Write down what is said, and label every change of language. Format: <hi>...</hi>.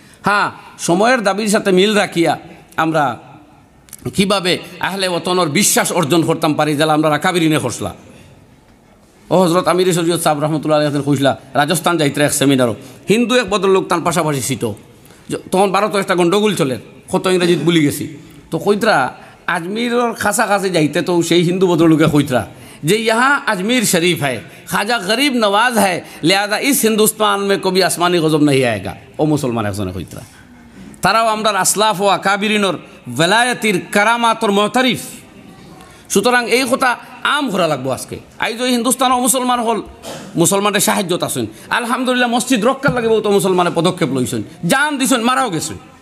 <bn>হ্যাঁ, সময়ের দাবির সাথে মিল রাখিয়া আমরা কিভাবে আহলে ওতনের বিশ্বাস অর্জন করতাম পারি, যারা আমরা আকাবিরিনে করছিলাম। ও হজরত আমির শরীয়ত সাহেব রহমতুল্লাহ আলাইহি কইসলা রাজস্থান যাইতে এক সেমিনারও, হিন্দু এক বদলোক তার পাশাপাশি ছিল, তখন ভারত একটা গণ্ডগোল চলে, কত ইংরেজিত বলি গেছি। তো কইতরা আজমিরের কাছাকাছি যাইতে, তো সেই হিন্দু বদলোকে কইতরা যে</bn> <hi>यहाँ अजमेर शरीफ है, ख्वाजा गरीब नवाज है, लिहाजा इस हिंदुस्तान में कभी आसमानी गजब नहीं आएगा।</hi> <bn>ও মুসলমান একজনে কইতরা, তারাও আমরা আসলাফ ও আকাবিরিনর ওয়ালায়াতির কারামাতর মুতারিফ। সুতরাং এই কথা আম ঘোরা লাগবো আজকে। আই যে হিন্দুস্তান মুসলমান হল, মুসলমানের সাহায্যত আছেন আলহামদুলিল্লাহ, মসজিদ রক্ষার লাগে বহুত মুসলমানে পদক্ষেপ লইছেন, জান দিছেন, মারাও গেছেন।</bn>